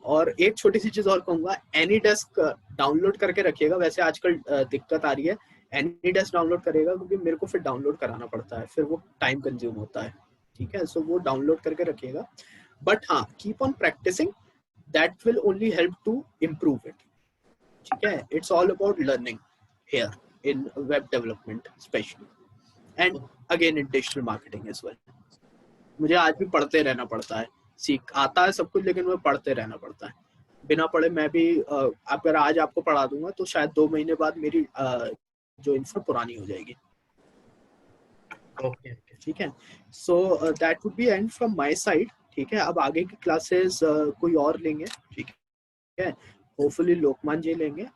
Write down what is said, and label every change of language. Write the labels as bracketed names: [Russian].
[Hindi] और एक छोटी सी चीज और कहूंगा, एनीडेस्क डाउनलोड करके रखिएगा, वैसे आजकल दिक्कत आ रही है, एनीडेस्क डाउनलोड करेगा, क्योंकि मेरे को फिर डाउनलोड कराना पड़ता है, फिर वो टाइम कंज्यूम होता है, ठीक है, सो वो डाउनलोड करके रखिएगा। [English] But हाँ, keep on practising, that will only help to improve it, ठीक है। It's all about learning here in web development especially, and again in digital marketing as well. [Hindi] मुझे आज भी पढ़ते रहना पड़ता है, सीख आता है सब कुछ, लेकिन मुझे पढ़ते रहना पड़ता है, बिना पढ़े मैं भी अगर आज आपको पढ़ा दूंगा तो शायद 2 महीने बाद मेरी जो इन्फो पुरानी हो जाएगी, [English] okay, [Hindi] ठीक है। [English] so that would be end from my side, [Hindi] ठीक है। अब आगे की क्लासेस कोई और लेंगे, ठीक है, होपफुली लोकमान जी लेंगे।